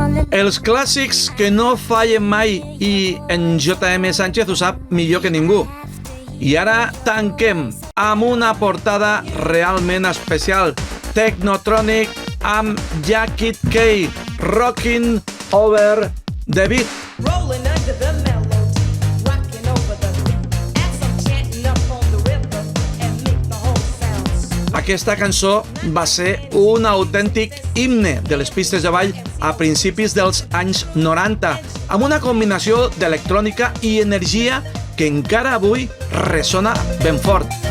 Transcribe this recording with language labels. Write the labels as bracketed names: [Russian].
[Catalan] Els clàssics que no fallen mai i en J.M. Sánchez ho sap millor que ningú. I ara tanquem amb una portada realment especial. Technotronic amb Jacket K, Rocking Over the Beat. [English] Rolling under the melody, rocking over the beat, and some chanting up on the rhythm and make the whole sound. [Catalan] Aquesta cançó va ser un autèntic himne de les pistes de ball a principis dels anys 90, amb una combinació d'electrònica i energia que encara avui ressona ben fort.